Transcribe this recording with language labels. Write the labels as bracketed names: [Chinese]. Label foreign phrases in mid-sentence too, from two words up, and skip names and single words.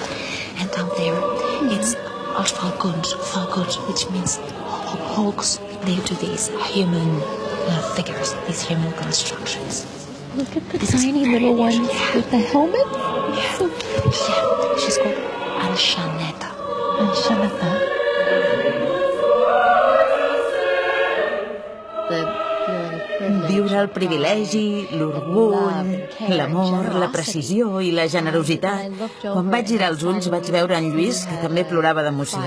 [English] And down there, it's [Catalan] els falcons, [English] which means hawks linked to these human figures, these human constructions. Look at the tiny little ones with the helmets. Yeah, she's called Anshaneta. Anshaneta. [Catalan] Viure el privilegi, l'orgull, l'amor, la precisió i la generositat. Quan vaig girar els ulls vaig veure en Lluís, que també plorava d'emoció.